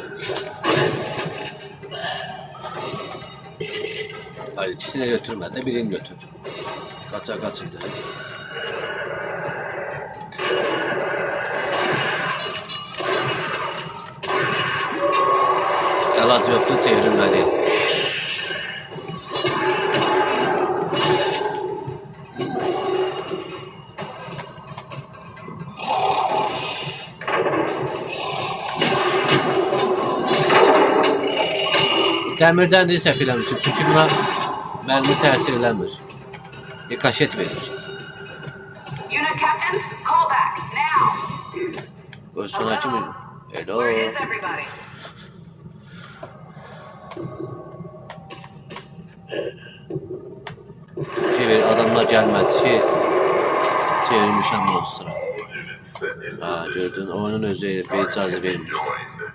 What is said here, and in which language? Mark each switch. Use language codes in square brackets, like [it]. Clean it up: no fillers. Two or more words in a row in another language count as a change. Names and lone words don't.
[tr] Hayır, ikisini götürme de birini götür. Kaça kaçıydı. Yalat yoktu, çevrilmeli. [az] Dəmirdən də səhv eləmişim, çünki buna mərmi təsir eləmir. Rikaşet verir. [en] Unit captains, call back now. [tr] O sonraki mi? [en] Hello. Where is everybody? [az] Çevir, adamlar gəlmədi ki, çevirmişəm monstra. [en] All units set in [az] Ha, gördün, oyunun özü icazə vermir. [en] joined.